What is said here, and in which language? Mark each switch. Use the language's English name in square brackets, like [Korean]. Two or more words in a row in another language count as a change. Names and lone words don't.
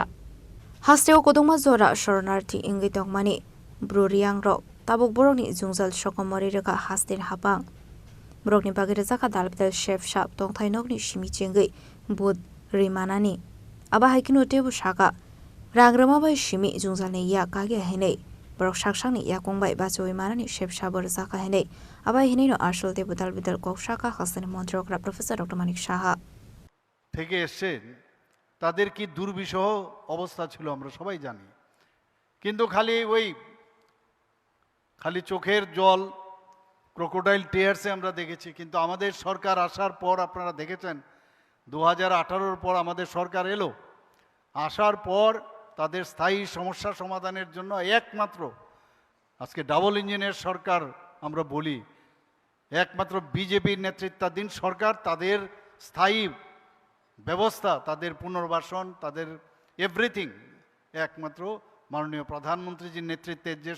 [Kok Borok] Hasteo kodongma zora shornarthi ingi tongmani Bururi ang rok tabuk borokni jungjal sokomori reka hastin hapang Brokni bagir zaka dalbidal chef shop tongthai nokni simi chengai bud rimanani aba haikinu tebu shaka rangrama bai simi jungjalni ya kage henei brok shaksangni ya kongbai bachoi manani chef shabor zaka henei aba henei no ashol tebu dalbidal kok shaka hasani montrokra Professor Dr. Manik Saha [Bangla] থেকে এসেছেন তাদের কি দুর্বিষহ অবস্থা ছিল আমরা সবাই জানি কিন্তু খালি চোখের জল ক্রোকোডাইল টিয়ার্সে আমরা দেখেছি কিন্তু আমাদের সরকার আসার পর আপনারা দেখেছেন 2018-র পর আমাদের সরকার এলো আসার পর তাদের স্থায়ী সমস্যা সমাধানের জন্য একমাত্র আজকে [English] double engine [Bangla] সরকার আমরা বলি একমাত্র বিজেপির নেতৃত্বাধীন সরকার তাদের স্থায়ী ব্যবস্থা তাদের পুনর্বাসন তাদের এভরিথিং একমাত্র মাননীয় প্রধানমন্ত্রীজির নেতৃত্বের যে